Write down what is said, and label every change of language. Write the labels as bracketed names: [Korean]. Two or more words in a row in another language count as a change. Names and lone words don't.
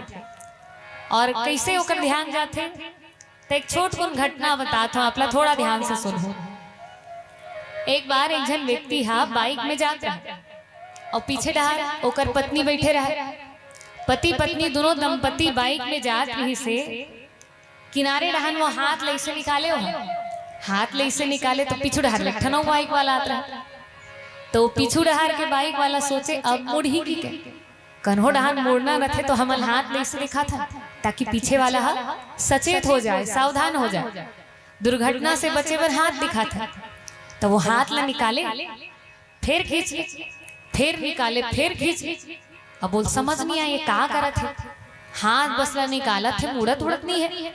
[Chhattisgarhi] और कैसे ओकर ध्यान जाते? तो एक छोट कुन घटना बताता हूँ, अपना थोड़ा ध्यान से सुनो। एक बार एक जन व्यक्ति हा बाइक में जात रहा और पीछे डहार ओकर पत्नी बैठे रहे। पति पत्नी दोनों दंपति बाइक में जात रही से किनारे डहान वो हाथ ले से निकाले हो, हाथ ले से निकाले तो पीछू डहार लठनो बाइक वाला आता रहा। तो पीछू डहार के बाइक वाला सोचे अब मुड़ ही की के कन्हो डहान मुड़ना रखे तो हमल हाथ ले से दिखा था ताकि पीछे वाला हा सचेत हो जाए, सावधान हो जाए, दुर्घटना से बचे बर हाथ दिखा था। तो वो हाथ ला निकाले, फिर खींच, फिर निकाले, फिर खींच। अब बोल समझ नहीं आया ये का करत है, हाथ बसला निकाला थे, मुड़त उड़त नहीं है।